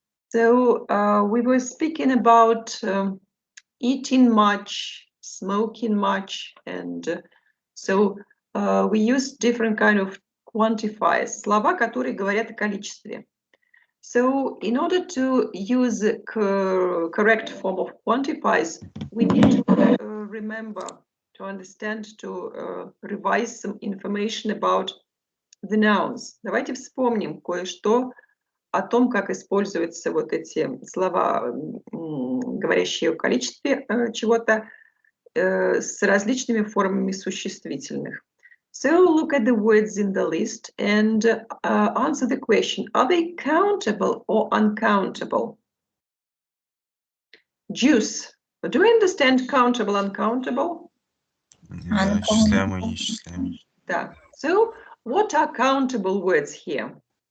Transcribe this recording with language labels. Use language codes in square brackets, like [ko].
[en] So we were speaking about eating much, smoking much, and so we use different kind of quantifiers, [ru] слова, которые говорят о количестве. [en] So in order to use the correct form of quantifiers, we need to remember, to understand, to revise some information about the nouns. [ru] Давайте вспомним кое-что о том, как используются вот эти слова, говорящие о количестве чего-то, с различными формами существительных. [en] So look at the words in the list and answer the question, are they countable or uncountable? Juice. Do you understand countable, uncountable? [ru] Да, исчисляемый, неисчисляемый. Да. [en] So what are countable words here?